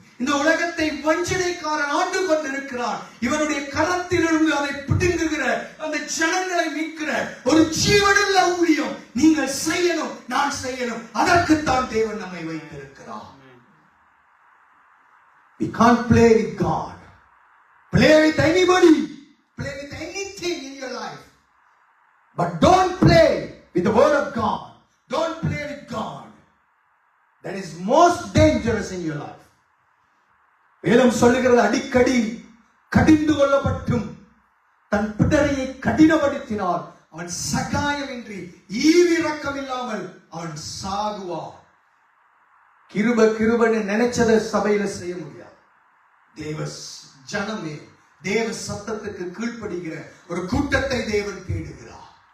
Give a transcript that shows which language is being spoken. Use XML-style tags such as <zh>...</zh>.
<ta>இந்த உலகத்தை வஞ்சனைக்காரன் ஆண்டு கொண்டிருக்கிறான். இவனுடைய கரத்திலிருந்து அதை பிடுங்குகிற, அந்த ஜனங்களை மீட்கிற ஒரு ஜீவனுள்ள ஊழியம் நீங்கள் செய்யணும், நான் செய்யணும். அதற்குத்தான் தேவன் நம்மை வைத்திருக்கிறார்.</ta> <en>We can't play with God. Play with anybody, play with anything in your life, but don't play with the word of God. Don't play with God. That is most dangerous in your life.</en> <ta>வேதம் சொல்லுகிறது, அடிக்கடி கடிந்து கொள்ளப்பட்டும் தன் பிடரையை கடினப்படுத்தினால் அவன் சகாயமின்றி ஈவிரக்கம் இல்லாமல் அவன் சாகுவான். கிருபன்னு நினைச்சதை சபையில செய்ய முடியாது. தேவ ஜனமே, தேவ சத்தத்துக்கு கீழ்ப்படுகிற ஒரு கூட்டத்தை தேவன் தேடுகிறார்.</ta>